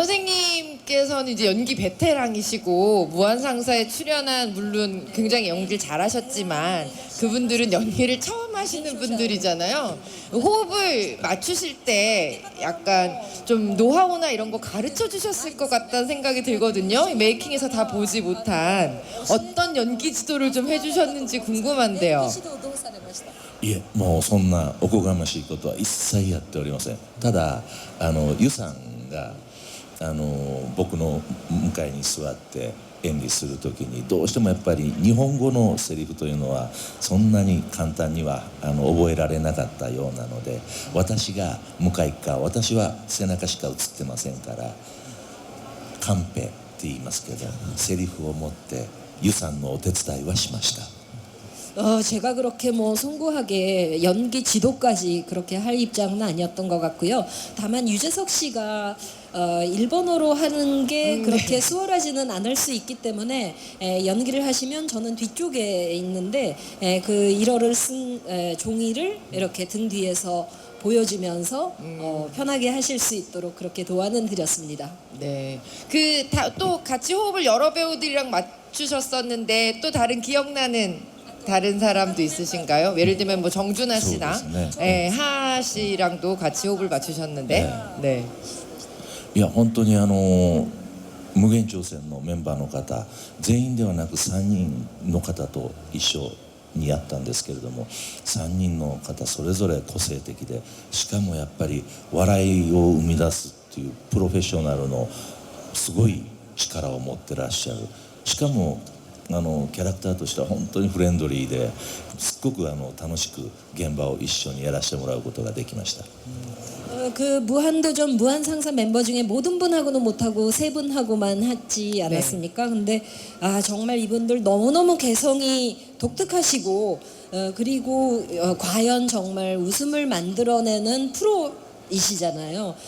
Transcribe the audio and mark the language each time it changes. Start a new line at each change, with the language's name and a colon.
Korean: 선생님께서는 이제 연기 베테랑이시고 무한상사에 출연한 물론 굉장히 연기를 잘하셨지만 그분들은 연기를 처음 하시는 분들이잖아요. 호흡을 맞추실 때 약간 좀 노하우나 이런 거 가르쳐 주셨을 것 같다는 생각이 들거든요. 메이킹에서 다 보지 못한 어떤 연기 지도를 좀 해주셨는지 궁금한데요.
Japanese: いえ、もうそんなおこがましいことは一切やっておりません。ただユさんが僕の向かいに座って演技する時にどうしてもやっぱり日本語のセリフというのはそんなに簡単には覚えられなかったようなので、私が向かい側、私は背中しか映ってませんからカンペって言いますけどセリフを持ってユさんのお手伝いはしました。
Korean: 제가 그렇게 뭐 송구하게 연기 지도까지 그렇게 할 입장은 아니었던 것 같고요. 다만 유재석 씨가 일본어로 하는 게 그렇게 수월하지는 않을 수 있기 때문에 연기를 하시면 저는 뒤쪽에 있는데 그 일어를 쓴 종이를 이렇게 등 뒤에서 보여주면서 편하게 하실 수 있도록 그렇게 도와는 드렸습니다. 네. 또 같이 호흡을 여러 배우들이랑 맞추셨었는데 또 다른 기억나는 다른 사람도 있으신가요? 예를 들면 뭐 정준하 씨나 하 씨랑도 같이 호흡을 맞추셨는데. 네.
Japanese: いや本当に無限挑戦のメンバーの方全員ではなく3人の方と一緒にやったんですけれども、3人の方それぞれ個性的で、しかもやっぱり笑いを生み出すっていうプロフェッショナルのすごい力を持ってらっしゃる。しかもキャラクターとしては本当にフレンドリーですっごく楽しく現場を一緒にやらせてもらうことができました。
Korean: 그 무한도전 무한상사 멤버 중에 모든 분하고는 못하고 세 분하고만 했지 않았습니까? 근데 정말 이분들 너무너무 개성이 독특하시고 그리고 과연 정말 웃음을 만들어내는 프로이시잖아요.